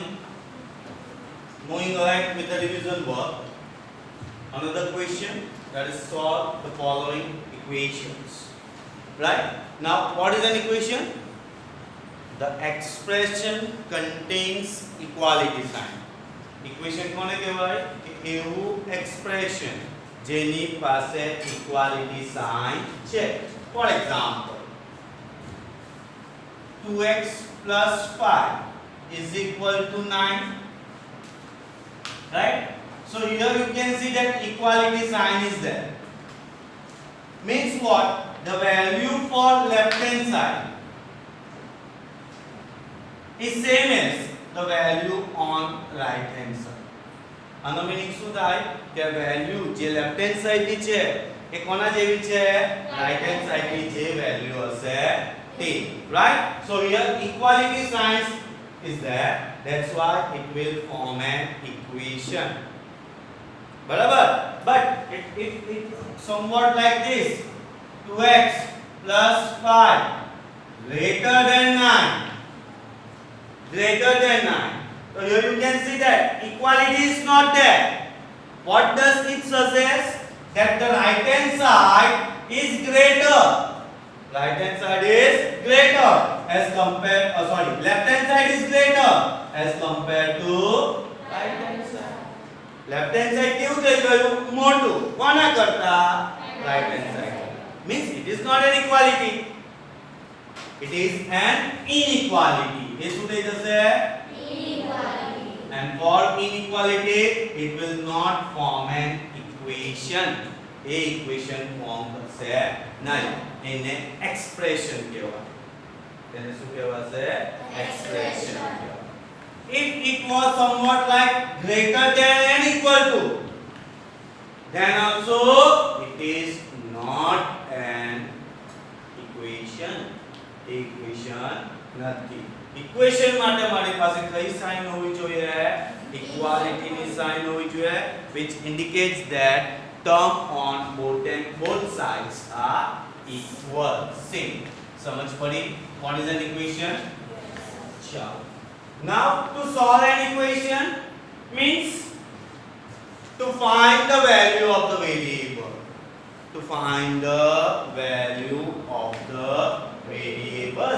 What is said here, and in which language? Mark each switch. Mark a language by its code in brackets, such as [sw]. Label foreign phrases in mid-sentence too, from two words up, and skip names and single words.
[en] Moving ahead with the revision work. Another question, that is solve the following equations. Right? Now, what is an equation? The expression contains equality sign. [gu] Equation કોને કહેવાય? કે એવું expression જેની પાસે [en] equality sign [gu] છે. [en] For example, 2x plus 5 is equal to 9. Right? So here you can see that equality sign is there. Means what? The value for left hand side is same as the value on right hand side. [gu] આનો મીનિંગ શું થાય કે વેલ્યુ જે [en] left hand side [gu] ની છે એ કોના જેવી છે [en] right hand side [gu] ની જે વેલ્યુ હશે તે right. [en] So here equality sign is there, that's why it will form an equation. [gu] બરાબર. [en] But it somewhat like this, 2x plus 5 greater than 9. So here you can see that equality is not there. What does it suggest? That the right hand side is greater. Right hand side is greater as compared, left hand side is greater as compared to right hand side. Left hand side [gu] કેવું થઈ ગયું? મોટું. કોના કરતા? [en] Right hand side. Means it is not an equality. It is an inequality. [gu] એ શું થઈ જશે? [en] Inequality. And for inequality, it will not form an equation. A equation form [gu] કરશે નહીં. એને expression કહેવાય. તેને શું કહેવાશે? Expression કહેવાય. [en] If it was somewhat like greater than and equal to, then also it is not an equation. [gu] Equation નથી. Equation માટે મારી પાસે કઈ સાઇન હોવી જોઈએ? Equality ની સાઇન હોવી જોઈએ, [en] which indicates that term on both sides are equal, same. [hi] समझ पड़ी? [en] What is an equation? Yes. Now to solve an equation means to find the value of the variable. To find the value of the variable.